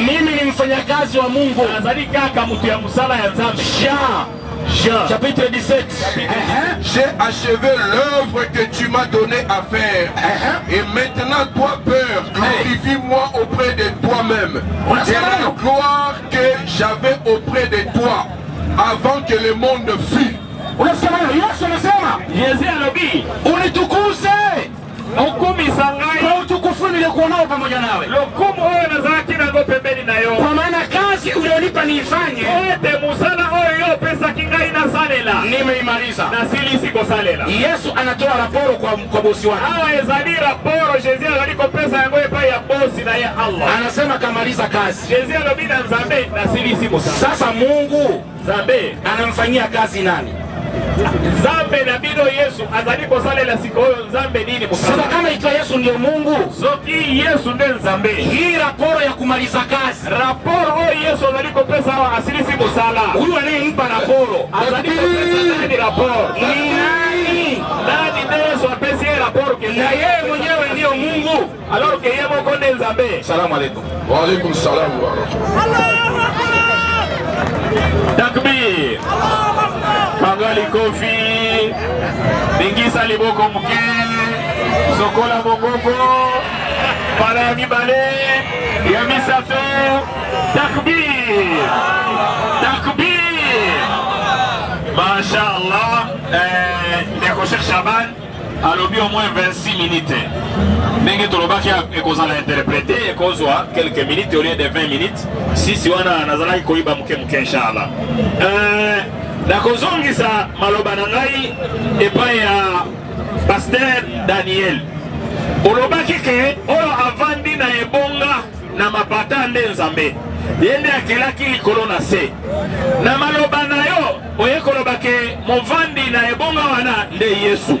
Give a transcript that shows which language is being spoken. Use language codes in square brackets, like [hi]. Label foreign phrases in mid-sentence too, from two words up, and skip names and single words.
[sw] Mimi ni mfanyakazi wa Mungu. [ln] Nazali kaka mutu ya musala ya Nzambe. [fr] Jean chapitre 17. J'ai achevé l'œuvre que tu m'as donné à faire. Et maintenant, toi, Père, glorifie-moi auprès de toi-même. De la gloire que j'avais auprès de toi avant que le monde fût. [sw] Unasikia maneno Yesu anasema, [ln] Jésus alobi [sw] unitukuze [ln] okumisa ngai [sw] kwa utukufu niliokuwa nao pamoja nawe, [ln] lokumu oyo nazalaki nango pembeni na yo, [sw] kwa maana kazi ulionipa niifanye [ln] ete musala oyo yo opesaki ngai nasalela [sw] nimeimaliza. [ln] nasilisi kosalela. [sw] Yesu anatoa raporo kwa bosi wake, [ln] awa ezali raporo Jésus azali kopesa yango epai ya bosi na ye Allah. [sw] anasema kamaliza kazi. [ln] Jésus alobi na Nzambe nasilisi musala. [sw] Sasa Mungu [ln] Nzambe [sw] anamfanyia kazi nani? [ln] Nzambe na bino Yesu azali kosalela sikoyo Nzambe nini musala? [sw] Sasa kama ikiwa Yesu ndio Mungu, [ln] Soki Yesu nde Nzambe, [sw] hii raporo ya kumaliza kazi, [ln] raporo oyo Yesu azali kopesa awa asilisi musala, [sw] huyu anayempa raporo [ln] azali kopesa nani raporo? [sw] ni nani? [ln] Nani nde Yesu apesi ye raporo [sw] Na yeye mwenyewe ndiyo [ln] Mungu [fr] alors que [ln] yeye moko nde Nzambe. [ar] Salam alaikum. Wa alaikum salam wa rahmatullah. [ln] Takbir. Pangali kofi. Bingisa liboko muke. Sokola mongoko. Para ya mibale. Ya misato. [ar] Takbir. Takbir. [ln] Masha'Allah. Ndeko Cheikh Shaban. Alobi [fr] au moins [ln] 26 minutes. Ndenge tolobaki ekozala interprété ekozwa [fr] quelques minutes au lieu de [ln] 20 minutes. Si wana nazalaki koyiba muke inshallah. Nakozongisa maloba na ngai epai ya Pasteur Daniel. Olobaki ke oyo avandi na ebonga na mapata nde Nzambe. Yende akelaki likolo na se. Na maloba na yo oye koloba ke movandi na ebonga wana nde Yesu.